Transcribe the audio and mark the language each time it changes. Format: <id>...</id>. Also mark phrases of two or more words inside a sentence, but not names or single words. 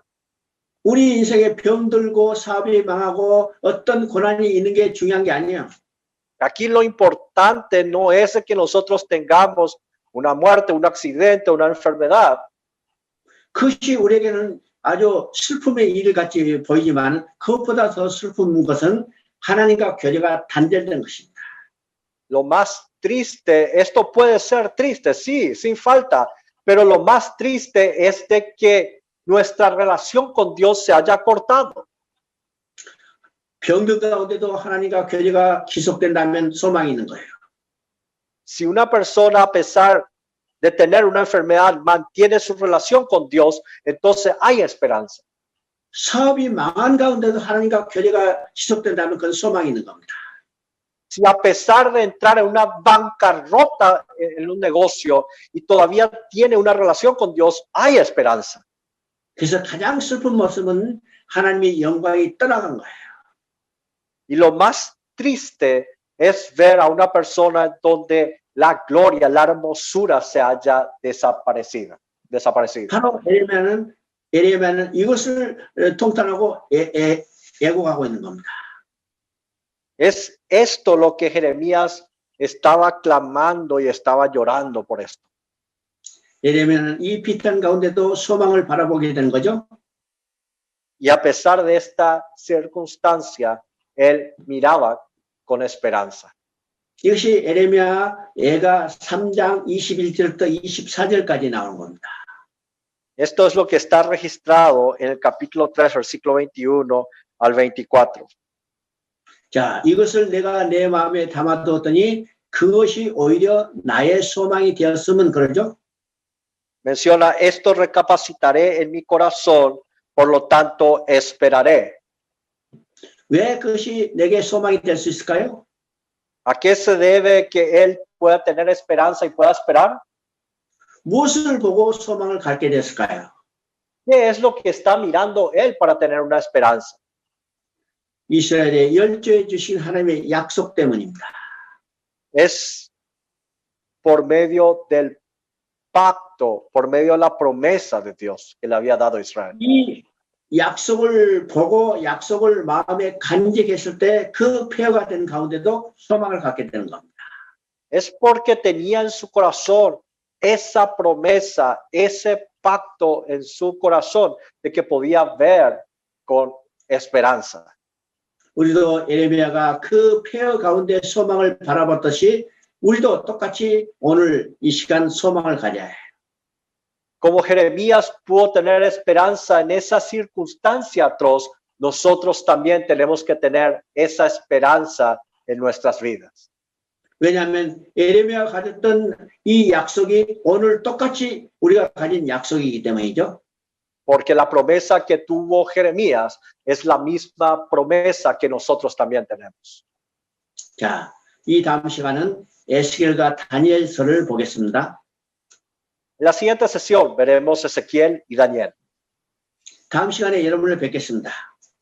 <ko>우리 인생에 병들고 사업이 망하고 어떤 고난이 있는 게 중요한 게 아니에요.</ko> <es>Aquí lo importante no es que nosotros tengamos una muerte, un accidente, una enfermedad.</es> <ko>그것이 우리에게는 아주 슬픔의 일 같이 보이지만 그것보다 더 슬픈 것은 하나님과 교제가 단절된 것입니다.</ko> <es>Lo más triste, esto puede ser triste, sí, sin falta, pero lo más triste es de que nuestra relación con Dios se haya cortado.</es> <ko>병든 가운데도 하나님과 교제가 지속된다면 소망이 있는 거예요.</ko> <es>Si una persona, a pesar de tener una enfermedad, mantiene su relación con Dios, entonces hay esperanza.</es> <ko>사업이 망한 가운데도 하나님과 교제가 지속된다면 그건 소망이 있는 겁니다.</ko> <es>Si a pesar de entrar en una bancarrota en un negocio y todavía tiene una relación con Dios, hay esperanza.</es> <ko>그래서 가장 슬픈 모습은 하나님의 영광이 떠나간 거예요.</ko> <es>Y lo más triste es ver a una persona donde la gloria, la hermosura se haya desaparecido.</es> <ko>바로 에레미야는 이것을 통탄하고 애곡하고 있는 겁니다.</ko> <es>Es esto lo que Jeremías estaba clamando y estaba llorando por esto.</es> <ko>에레미야는 이 비탄 가운데도 소망을 바라보게 되는 거죠.</ko> <es>Y a pesar de esta circunstancia, él miraba con esperanza.</es> <ko>이것이 에레미야 애가 3장 21절부터 24절까지 나오는 겁니다.</ko> <es>Esto es lo que está registrado en el capítulo 3, versículo 21 al 24.</es> <ko>자, 이것을 내가 내 마음에 담아두었더니 그것이 오히려 나의 소망이 되었으면 그러죠.</ko> <es>Menciona, esto recapacitaré en mi corazón, por lo tanto esperaré.</es> <ko>왜 그것이 내게 소망이 될 수 있을까요?</ko> <es>¿A qué se debe que él pueda tener esperanza y pueda esperar?</es> <ko>무엇을 보고 소망을 갖게 됐을까요?</ko> <es>¿Qué es lo que está mirando él para tener una esperanza?</es> <ko>이스라엘에 열조해 주신 하나님의 약속 때문입니다.</ko> <es>Es por medio del pacto, por medio de la promesa de Dios que le había dado a Israel.</es> <ko>이 약속을 보고 약속을 마음에 간직했을 때 그 폐허가 된 가운데도 소망을 갖게 되는 겁니다.</ko> <es>Es porque tenía en su corazón esa promesa, ese pacto en su corazón de que podía ver con esperanza.</es> <ko>우리도 에레미야가 그 폐허 가운데 소망을 바라봤듯이 우리도 똑같이 오늘 이 시간 소망을 가져야 해요.</ko> <es>Como Jeremías pudo tener esperanza en esa circunstancia atroz, nosotros también tenemos que tener esa esperanza en nuestras vidas.</es> <ko>왜냐하면 에레미야가 가졌던 이 약속이 오늘 똑같이 우리가 가진 약속이기 때문이죠.</ko> <es>Porque la promesa que tuvo Jeremías es la misma promesa que nosotros también tenemos.</es> <ko>자, 이 다음 시간은 에스겔과 다니엘서를 보겠습니다.</ko> <es>En la siguiente sesión veremos Ezequiel y Daniel.</es> <ko>다음 시간에 여러분을 뵙겠습니다.</ko>